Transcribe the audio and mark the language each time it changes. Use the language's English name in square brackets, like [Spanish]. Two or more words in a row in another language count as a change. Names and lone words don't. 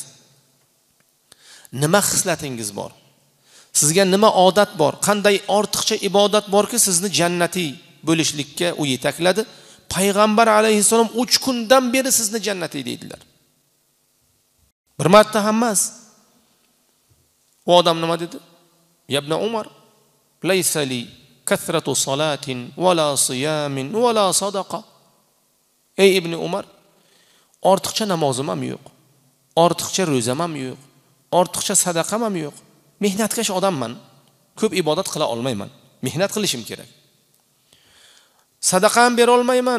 [Uzbek] Nima xislatingiz bor? Sizga nima odat bor? Qanday ortiqcha ibodat borki sizni jannatiy bo'lishlikka u yetakladi? Payg'ambar alayhissalom 3 kundan beri sizni jannatiy deydilar. Bir marta ham emas. O odam nima dedi? Ibn Umar, [Arabic] ليس لي كثرة صلاة ولا صيام ولا صدقة. [Uzbek] Ey Ibn Umar, ortiqcha namozim ham yo'q. Ortiqcha ro'zam ham yo'q. Ortiqcha sadaqam ham yo'q. Mehnatkash odamman. Ko'p ibodat qila olmayman. Mehnat qilishim kerak. Sadaqa ham bera olmayman.